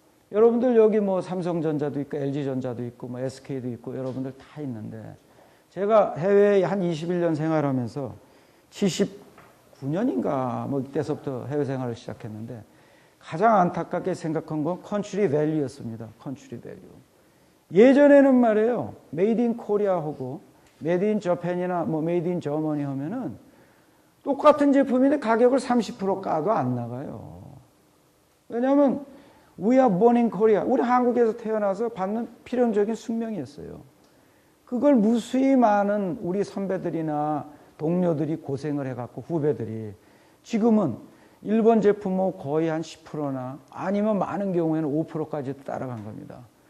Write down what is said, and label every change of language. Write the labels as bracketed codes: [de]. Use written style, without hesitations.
[ko] 여러분들 여기 뭐 삼성전자도 있고 LG전자도 있고 뭐 SK도 있고 여러분들 다 있는데 제가 해외에 한 21년 생활하면서 79년인가 뭐 이때서부터 해외 생활을 시작했는데 가장 안타깝게 생각한 건 컨트리 밸류였습니다. 컨트리 밸류. 예전에는 말이에요. 메이드 인 코리아하고 메이드 인 저팬이나 뭐 메이드 인 저머니 하면은 똑같은 제품인데 가격을 30% 까도 안 나가요. 왜냐하면 [en] We are born in Korea. [ko] 우리 한국에서 태어나서 받는 필연적인 숙명이었어요. 그걸 무수히 많은 우리 선배들이나 동료들이 고생을 해갖고 후배들이 지금은 일본 제품은 거의 한 10%나 아니면 많은 경우에는 5%까지 따라간 겁니다.